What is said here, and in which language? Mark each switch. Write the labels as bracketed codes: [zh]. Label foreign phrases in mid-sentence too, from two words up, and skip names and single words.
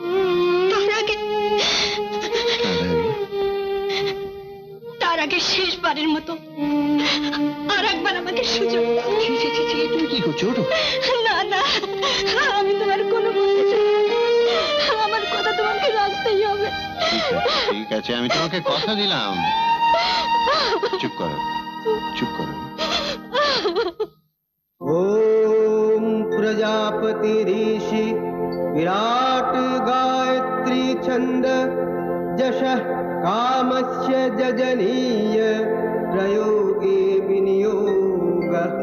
[bn] তার আগে শেষবারের মতো আর একবার আমাকে সুযোগ দাও। তুমি কি করছো? না না, আমি তোমার কোনো বলতে চাই না। আমার কথা তোমাকে রাখতেই হবে। ঠিক আছে, আমি তোমাকে কথা দিলাম। চুপ করো, চুপ করো। [sa] ओम प्रजापति ऋषि विराट गायत्री छंद जशः कामस्य जजनीय प्रयोगे विनियोग।